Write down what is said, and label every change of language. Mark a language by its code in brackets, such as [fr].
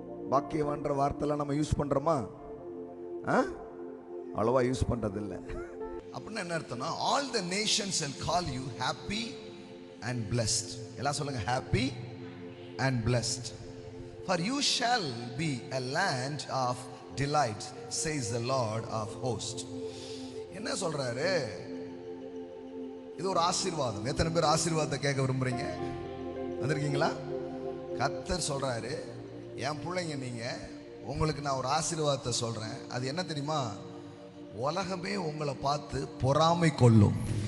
[ta] பாக்கியவான்ற வார்த்தைலாம் நம்ம யூஸ் பண்றோமா? அவ்வளவா யூஸ் பண்றது இல்லை. அப்படின்னா என்ன அர்த்தம்னா, [en] All the nations will call you happy and blessed. [ta] எல்லாம் சொல்லுங்க, [en] happy and blessed. For you shall be a land of delights, says the Lord of hosts. [ta] என்ன சொல்றாரு? இது ஒரு ஆசீர்வாதம். எத்தனை பேர் ஆசீர்வாதத்தை கேட்க விரும்புறீங்க? வந்திருக்கீங்களா? கர்த்தர் சொல்றாரு, என் பிள்ளைங்க நீங்க, உங்களுக்கு நான் ஒரு ஆசீர்வாதத்தை சொல்றேன். அது என்ன தெரியுமா? உலகமே உங்களை பார்த்து பொறாமை கொள்ளும்.